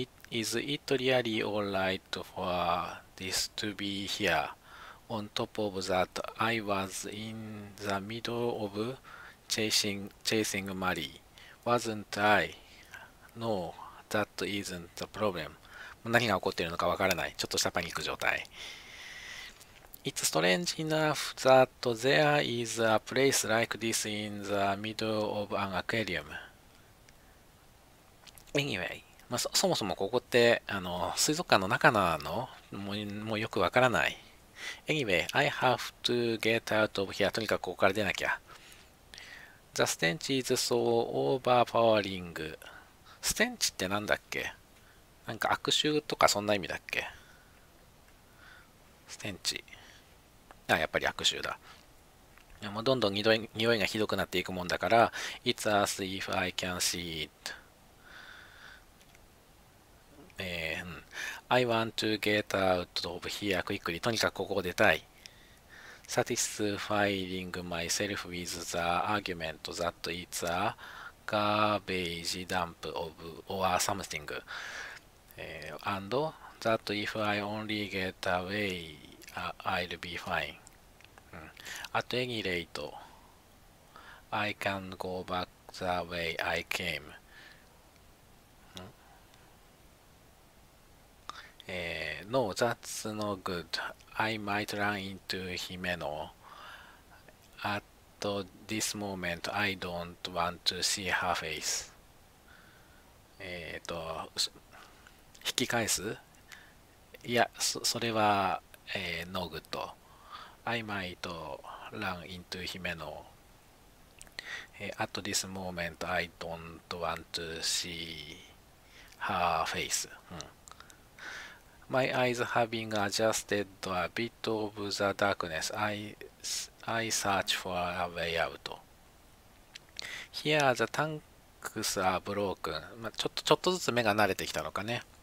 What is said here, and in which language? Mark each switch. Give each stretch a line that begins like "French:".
English: Is it really alright for this to be here?On top of that, I was in the middle of chasing Mary, wasn't I? No, that isn't the problem.
Japanese: 何が起こっているのかわからない。ちょっとしたパニック状態。
English: It's strange enough that there is a place like this in the middle of an aquarium. Anyway,
Japanese: まあ、そもそもここって水族館の中なのもうよくわからない。
English: Anyway, I have to get out of here.
Japanese: とにかくここから出なきゃ。
English: The stench is so overpowering.
Japanese: ステンチってなんだっけ？なんか悪臭とかそんな意味だっけ？ステンチ。やっぱり悪臭だ。もうどんどん匂いがひどくなっていくもんだから、
English: It's as if I can see it. I want to get out of here quickly.
Japanese: とにかくここを出たい。
English: Satisfying myself with the argument that it's a garbage dump of or something. And that if I only get away, I'll be fine. At any rate, I can go back the way I came. No, that's no good. I might run into Himeno. At this moment, I don't want to see her face.
Japanese: 引き返す？いや、それは、
English: no good. I might run into Himeno. At this moment, I don't want to see her face. My eyes having adjusted a bit of the darkness, I search for a way out. Here the tanks are broken.
Japanese: ちょっとずつ目が慣れてきたのかね。